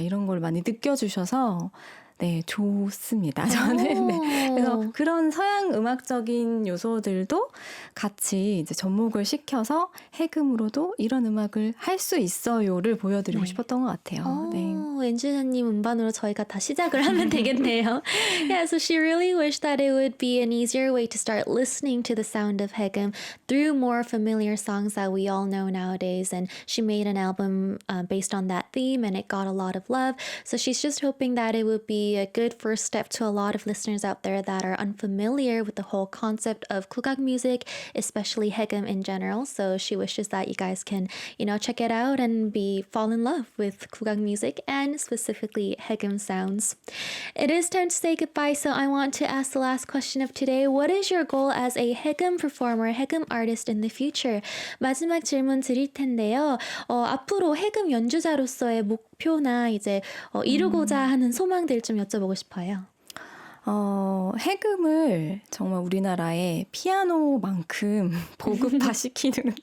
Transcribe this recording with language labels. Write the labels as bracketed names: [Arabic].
[Korean] 이런 걸 많이 느껴주셔서 네, 좋습니다. 저는. 네. 그래서 그런 서양 음악적인 요소들도 같이 이제 접목을 시켜서 해금으로도 이런 음악을 할 수 있어요를 보여드리고 싶었던 것 같아요. 네. 엔지니어님 음반으로 저희가 다 시작을 하면 되겠네요. [English] Yeah, so she really wished that it would be an easier way to start listening to the sound of 해금 through more familiar songs that we all know nowadays. And she made an album based on that theme and it got a lot of love. So she's just hoping that it would be a good first step to a lot of listeners out there that are unfamiliar with the whole concept of 국악 music, especially 해금 in general. So she wishes that you guys can, you know, check it out and fall in love with 국악 music and and specifically Haegum sounds. It is time to say goodbye, so I want to ask the last question of today. What is your goal as a Haegum performer, Haegum artist in the future? [Korean] 마지막 질문 드릴 텐데요. 앞으로 해금 연주자로서의 목표나 이제 이루고자 하는 소망들 좀 여쭤보고 싶어요. 해금을 정말 우리나라에 피아노만큼 보급화시키는